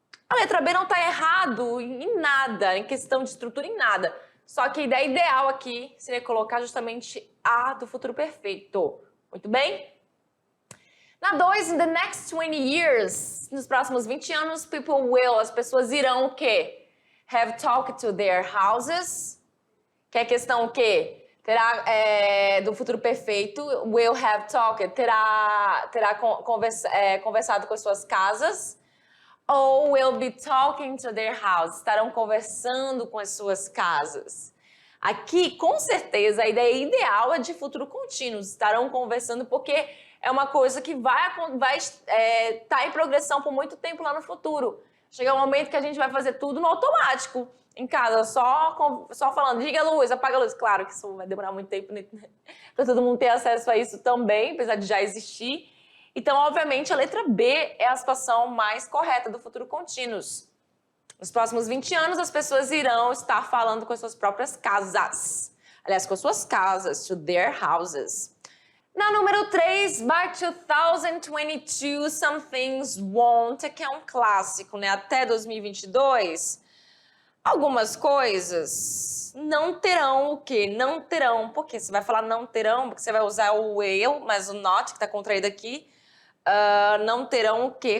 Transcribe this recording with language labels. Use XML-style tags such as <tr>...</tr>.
<pt>A letra B não está errado em nada, em questão de estrutura, em nada. Só que a ideia ideal aqui seria colocar justamente A do futuro perfeito. Muito bem? Na 2,</pt> <en>in the next 20 years,</en> <pt>nos próximos 20 anos, as pessoas irão o quê?</pt> <en>Have talked to their houses.</en> <pt>Que é a questão o quê? Terá, do futuro perfeito,</pt> <en>will have talked,</en> <pt>terá conversado com as suas casas. Ou</pt> <en>will be talking to their house,</en> <pt>estarão conversando com as suas casas. Aqui, com certeza, a ideia ideal é de futuro contínuo, estarão conversando porque é uma coisa que vai estar em progressão por muito tempo lá no futuro. Chega um momento que a gente vai fazer tudo no automático, em casa, só falando, liga a luz, apaga a luz. Claro que isso vai demorar muito tempo para todo mundo ter acesso a isso também, apesar de já existir. Então, obviamente, a letra B é a situação mais correta do futuro contínuos. Nos próximos 20 anos, as pessoas irão estar falando com as suas próprias casas. Aliás, com as suas casas,</pt> <en>to their houses.</en> <pt>Na número 3,</pt> <en>by 2022, some things won't,</en> <pt>que é um clássico, né? Até 2022, algumas coisas não terão o quê? Não terão. Por quê? Você vai falar não terão, porque você vai usar o will, mas o not, que está contraído aqui. Não terão o quê?</pt>